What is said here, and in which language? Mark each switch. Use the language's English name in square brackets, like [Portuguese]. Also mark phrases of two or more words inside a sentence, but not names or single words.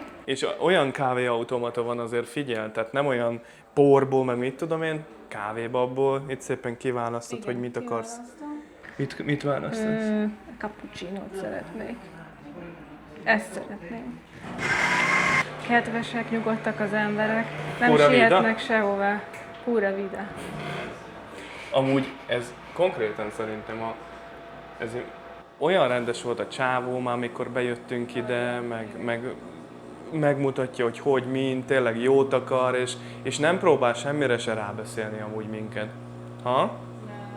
[Hungarian] És olyan kávéautomata van, azért figyel, tehát nem olyan porból, meg mit tudom én, kávébabból, itt szépen kiválasztod, hogy mit akarsz. Mit választasz? Cappuccinót szeretnék. Ezt szeretném. Kedvesek, nyugodtak az emberek, nem [Spanish] Pura [Hungarian] sietnek [Spanish] vida? [Hungarian] sehová. [Spanish] Pura vida. [Hungarian] Amúgy ez konkrétan szerintem ez olyan rendes volt a csávó már, amikor bejöttünk ide, meg megmutatja, hogy min, tényleg jót akar, és nem próbál semmire se rábeszélni amúgy minket.